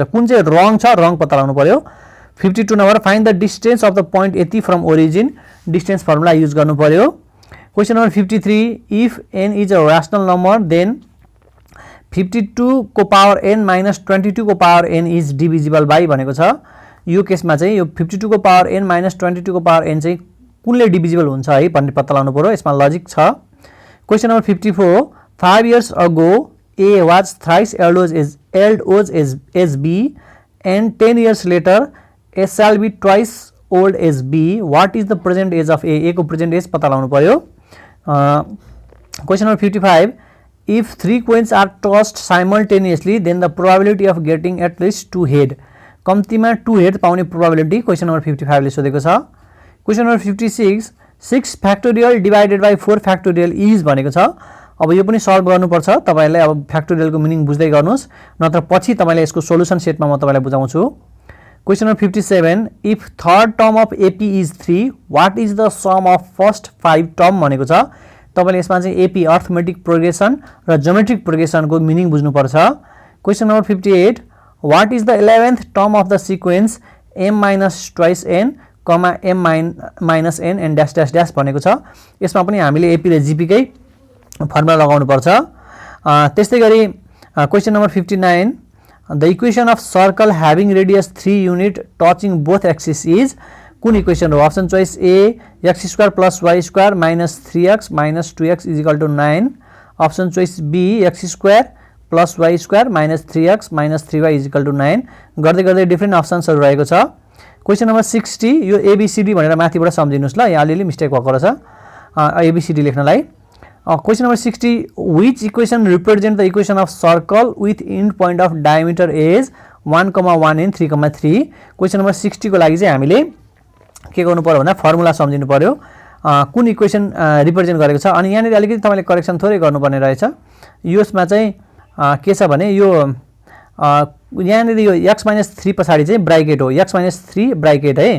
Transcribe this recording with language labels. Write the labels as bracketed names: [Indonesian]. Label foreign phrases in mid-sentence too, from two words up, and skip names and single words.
[Nepali] कुन चाहिँ रङ छ? रङ पत्ता लगाउनु पर्यो। [English] 52 number, find the distance of the point AT from origin. distance formula [Nepali] युज गर्नु पर्यो। [English] question number 53, if n is a rational number then 52 को power n minus 22 को power n is divisible by [Nepali] भनेको छ। यो केसमा चाहिँ यो 52 को [English] power n minus 22 [Nepali] को पावर n चाहिँ कुनले डिभिजिबल हुन्छ है भन्ने पत्ता लगाउनु पर्यो। यसमा लजिक छ। [English] question number 54, 5 years ago a was thrice old as b and 10 years later a shall be twice old as b. What is the present age of a? [Nepali] को [English] present age [Nepali] पत्ता लगाउनु पर्यो। [English] Question number 55, if 3 coins are tossed simultaneously then the probability of getting at least 2 head. कम्तीमा 2 हेड पाउने प्रोबेबिलिटी question number [Nepali] 55 ले सोधेको छ। [English] question number 56, 6 factorial divided by 4 factorial is [Nepali] भनेको छ। अब यो पनि सल्भ गर्नुपर्छ। तपाईहरुले अब फ्याक्टोरियलको मिनिङ बुझ्दै गर्नुस्, नत्र पछि तपाईले यसको सोलुसन सेटमा म तपाईलाई बुझाउँछु। [English] question number 57, if third term of AP is 3, what is the sum of first 5 term [Nepali] भनेको छ। तपाईले यसमा चाहिँ [English] AP arithmetic progression [Nepali] र ज्योमेट्रिक प्रोग्रेसनको मिनिङ बुझ्नुपर्छ। [English] question number 58, what is the 11th term of the sequence m minus twice n, m minus n and dash dash dash [Nepali] भनेको छ। यसमा पनि हामीले AP र GP कै फर्मुला लगाउनु पर्छ। त्यस्तै गरी [English] question number 59, the equation of circle having radius 3 unit touching both axis is. [Nepali] कुन इक्वेसन हो? [English] option choice A, x square plus y square minus 3x minus 2x is equal to 9. option choice B, x square plus y square minus 3x minus 3y is equal to 9. [Nepali] गर्दै गर्दै डिफ्रेन्ट अप्सन्सहरु रहेको छ। [English] question number [Nepali] 60, यो ABCD भनेर माथिबाट सम्झिनुस् ल, यहाँ अलिअलि मिस्टेक भएको रहेछ ABCD लेख्नलाई। [English] question number 60, which equation represent the equation of circle with end point of diameter as 1,1 and 3,3। question number [Nepali] 60 को लागि चाहिँ हामीले के गर्नु पर्यो भन्दा फर्मुला सम्झिनु पर्यो कुन [English] equation represent [Nepali] गरेको छ। अनि यहाँ अलिकति तपाईले करेक्सन थोरै गर्नुपर्ने रहेछ। यसमा चाहिँ के छ भने यो यहाँ यो x - 3 पछाडी चाहिँ ब्राकेट हो, x - 3 ब्राकेट है।